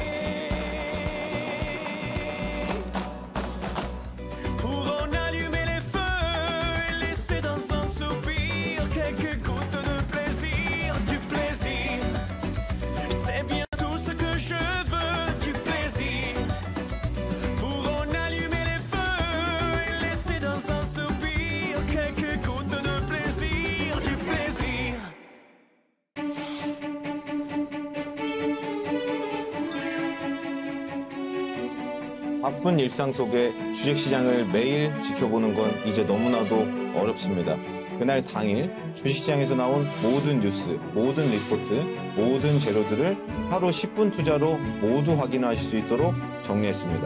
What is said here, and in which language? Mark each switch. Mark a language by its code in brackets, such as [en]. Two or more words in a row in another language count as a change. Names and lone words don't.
[fr] Pour en allumer les feux et laisser dans un soupir quelques gouttes de plaisir, du plaisir. C'est bien tout ce que je veux, du plaisir. Pour en allumer les feux et laisser dans un soupir quelques gouttes de plaisir, du plaisir. [ko] 바쁜 일상 속에 주식시장을 매일 지켜보는 건 이제 너무나도 어렵습니다. 그날 당일 주식시장에서 나온 모든 뉴스, 모든 리포트, 모든 재료들을 하루 10분 투자로 모두 확인하실 수 있도록 정리했습니다.